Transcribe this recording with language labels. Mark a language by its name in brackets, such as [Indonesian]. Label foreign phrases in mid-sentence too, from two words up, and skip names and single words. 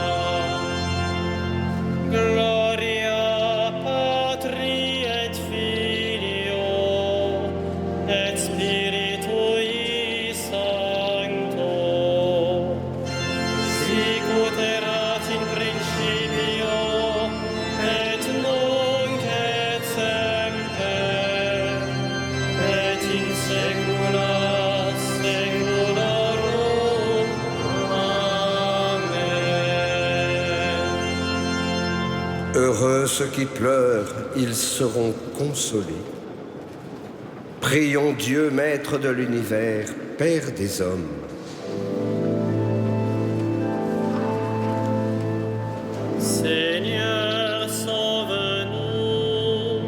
[Latin] Gloria Patri et Filio et Spiritui Sancto, sicut erat in principio et nunc et semper et in saecula saeculorum. Amen. [French] Heureux ceux qui pleurent, ils seront consolés. Prions Dieu, Maître de l'univers, Père des hommes. Seigneur, sauve-nous.